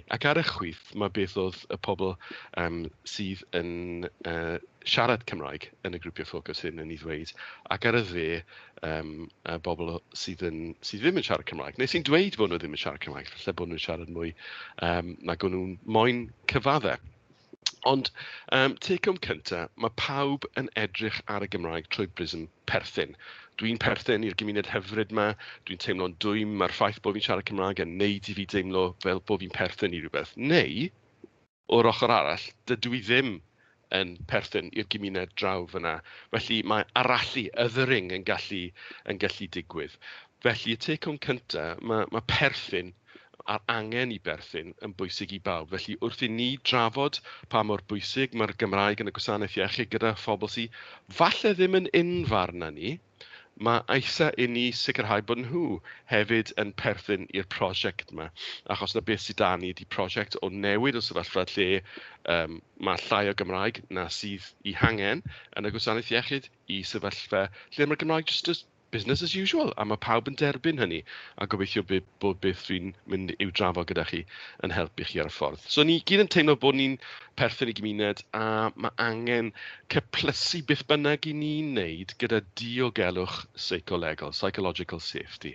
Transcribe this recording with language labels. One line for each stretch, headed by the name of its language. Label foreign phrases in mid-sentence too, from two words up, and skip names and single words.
Welsh: Ac ar y chwith, mae beth oedd y pobl sydd yn siarad Cymraeg yn y grwpiau ffocws hyn yn ei ddweud, ac ar y dde, y bobl sydd ddim yn siarad Cymraeg, neu sy'n dweud bod nhw ddim yn siarad Cymraeg, felly bod nhw'n siarad mwy nag o'n nhw'n moyn cyfaddau. Ond take-home cyntaf, mae pawb yn edrych ar y Gymraeg trwy brism perthyn. Dwi'n perthyn i'r gymuned hyfryd yma, dwi'n teimlo'n dwym, mae'r ffaith bod fi'n siarad Cymraeg yn neud i fi deimlo fel bod fi'n perthyn i rhywbeth. Neu, o'r ochr arall, dydw i ddim yn perthyn i'r gymuned draw fyna. Felly mae arallu, othering yn gallu digwydd. Felly y take-home cyntaf, mae perthyn a'r angen i berthyn yn bwysig i bawb. Felly wrth i ni drafod pa mor bwysig mae'r Gymraeg yn y gwasanaeth iechyd gyda phobl sydd falle ddim yn unfarn â ni, mae eisa i ni sicrhau bod nhw hefyd yn perthyn i'r prosiect yma. Achos na beth sydd da ni ydi prosiect o newid o sefyllfa lle mae llai o Gymraeg na sydd i hangen yn y gwasanaeth iechyd i sefyllfa lle mae'r Gymraeg
English: just business as usual,
Welsh: a mae pawb yn derbyn hynny, a gobeithio bod beth dwi'n mynd i'w drafod gyda chi yn helpu chi ar y ffordd. So ni gyd yn teimlo bod ni'n perthyn i gymuned, a mae angen cyplysu beth bynnag i ni'n wneud gyda diogelwch seicolegol,
English: psychological safety.